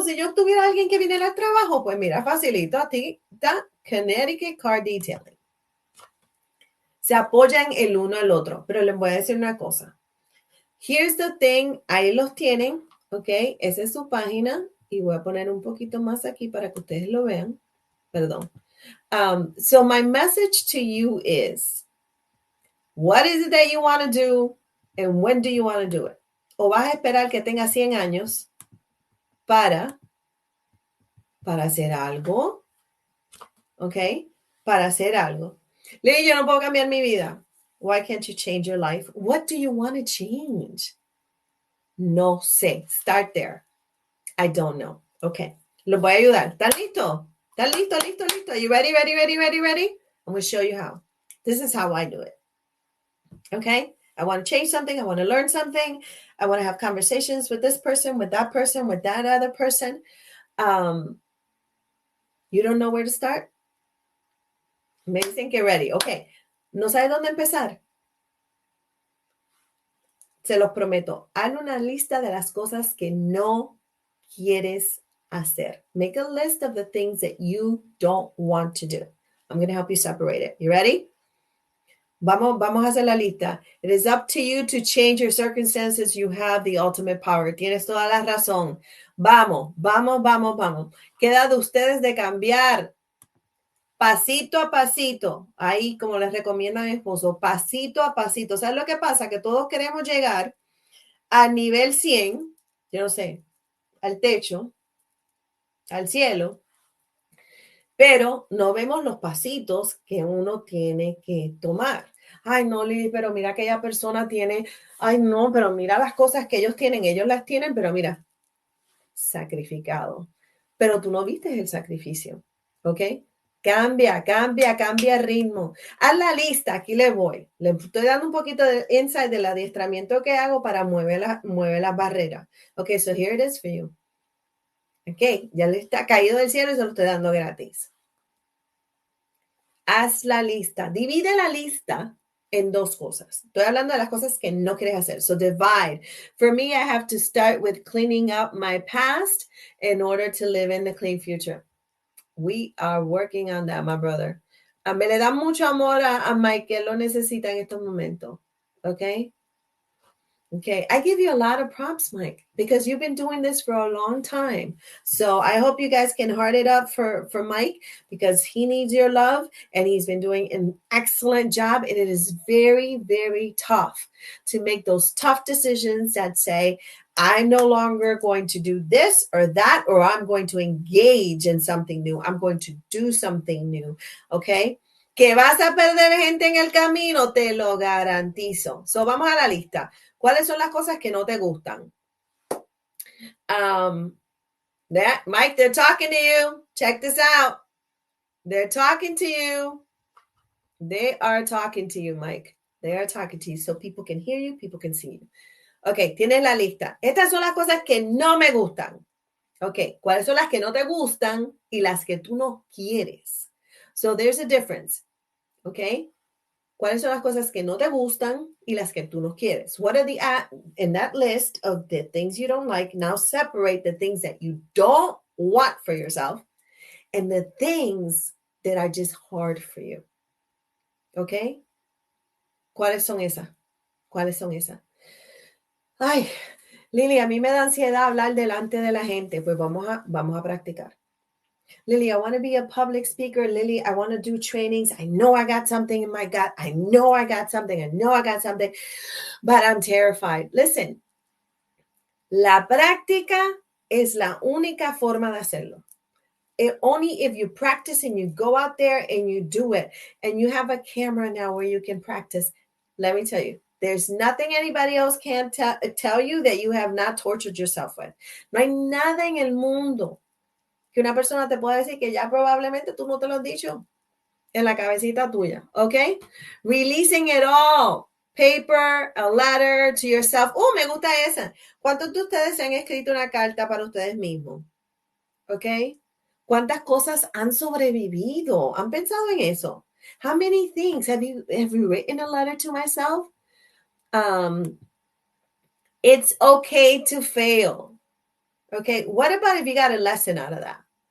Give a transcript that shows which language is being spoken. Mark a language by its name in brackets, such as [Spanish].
[Spanish] Si yo tuviera alguien que viniera al trabajo, pues mira, facilito a ti, está Connecticut Car Detailing. Se apoyan el uno al otro, pero les voy a decir una cosa. [English] Here's the thing, [Spanish] ahí los tienen, ¿ok? Esa es su página y voy a poner un poquito más aquí para que ustedes lo vean. Perdón. [English] So my message to you is, what is it that you want to do and when do you want to do it? [Spanish] O vas a esperar que tenga 100 años para hacer algo, ¿ok? Para hacer algo. Lily, yo no puedo cambiar mi vida. [English] Why can't you change your life? What do you want to change? [Spanish] No sé. [English] Start there. I don't know. Okay. [Spanish] Los voy a ayudar. ¿Están listos? ¿Están listos, listos, listos? [English] Are you ready, ready, ready, ready, ready? I'm going to show you how. This is how I do it. Okay? I want to change something. I want to learn something. I want to have conversations with this person, with that other person. You don't know where to start? [Spanish] Me dicen que ready. Okay. ¿No sabe dónde empezar? Se los prometo. Haz una lista de las cosas que no quieres hacer. [English] Make a list of the things that you don't want to do. I'm going to help you separate it. You ready? [Spanish] Vamos a hacer la lista. [English] It is up to you to change your circumstances. You have the ultimate power. [Spanish] Tienes toda la razón. Vamos. Queda de ustedes de cambiar. Pasito a pasito. Ahí, como les recomienda mi esposo, pasito a pasito. ¿Sabes lo que pasa? Que todos queremos llegar a nivel 100, yo no sé, al techo, al cielo, pero no vemos los pasitos que uno tiene que tomar. Ay, no, Lili, pero mira, aquella persona tiene, ay, no, pero mira las cosas que ellos las tienen, pero mira, sacrificado. Pero tú no viste el sacrificio, ¿ok? Cambia el ritmo. Haz la lista, aquí le voy. Le estoy dando un poquito de insight del adiestramiento que hago para mueve las barreras. Ok, [English] so here it is for you. [Spanish] Ok, ya le está caído del cielo y se lo estoy dando gratis. Haz la lista. Divide la lista en dos cosas. Estoy hablando de las cosas que no quieres hacer. [English] So divide. For me, I have to start with cleaning up my past in order to live in the clean future. We are working on that, my brother. [Spanish] Me le da mucho amor a Mike, que lo necesita en estos momentos. [English] Okay? Okay, I give you a lot of props, Mike, because you've been doing this for a long time. So I hope you guys can heart it up for Mike, because he needs your love and he's been doing an excellent job. And it is very, very tough to make those tough decisions that say, I'm no longer going to do this or that, or I'm going to engage in something new. I'm going to do something new. Okay. [Spanish] Que vas a perder gente en el camino, te lo garantizo. So vamos a la lista. ¿Cuáles son las cosas que no te gustan? [English] Mike, they're talking to you. Check this out. They're talking to you. They are talking to you, Mike. They are talking to you. So people can hear you, people can see you. [Spanish] Ok, tienes la lista. Estas son las cosas que no me gustan. Ok, ¿cuáles son las que no te gustan y las que tú no quieres? [English] So there's a difference. [Spanish] Ok. ¿Cuáles son las cosas que no te gustan y las que tú no quieres? [English] What are the, in that list of the things you don't like, now separate the things that you don't want for yourself and the things that are just hard for you. [Spanish] ¿Ok? ¿Cuáles son esas? ¿Cuáles son esas? Ay, Lili, a mí me da ansiedad hablar delante de la gente. Pues vamos a practicar. [English] Lily, I want to be a public speaker. Lily, I want to do trainings. I know I got something in my gut. I know I got something. But I'm terrified. [Spanish] Listen, la práctica es la única forma de hacerlo. [English] Only if you practice and you go out there and you do it, and you have a camera now where you can practice. Let me tell you, there's nothing anybody else can tell you that you have not tortured yourself with. [Spanish] No hay nada en el mundo que una persona te pueda decir que ya probablemente tú no te lo has dicho en la cabecita tuya, ¿ok? [English] Releasing it all. Paper, a letter to yourself. [Spanish] Me gusta esa. ¿Cuántos de ustedes se han escrito una carta para ustedes mismos? ¿Ok? ¿Cuántas cosas han sobrevivido? ¿Han pensado en eso? [English] How many things have you written a letter to myself? It's okay to fail. Okay, what about if you got a lesson out of that?